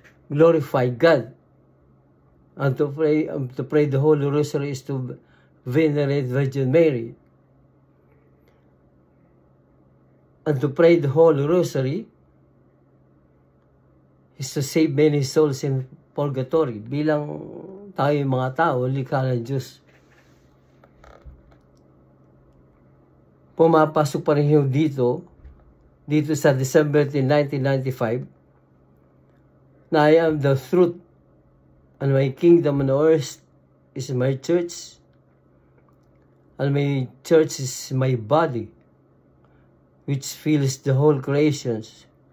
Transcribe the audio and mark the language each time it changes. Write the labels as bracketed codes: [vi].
[en] glorify God. And to pray the Holy Rosary is to venerate Virgin Mary. And to pray the Holy Rosary is to save many souls in purgatory. [tl] Bilang tayo mga tao, likha ng Diyos. Pumapasok pa rin yung dito sa [en] December 1995, na I am the truth, and my kingdom on earth is my church, and my church is my body, which fills the whole creations.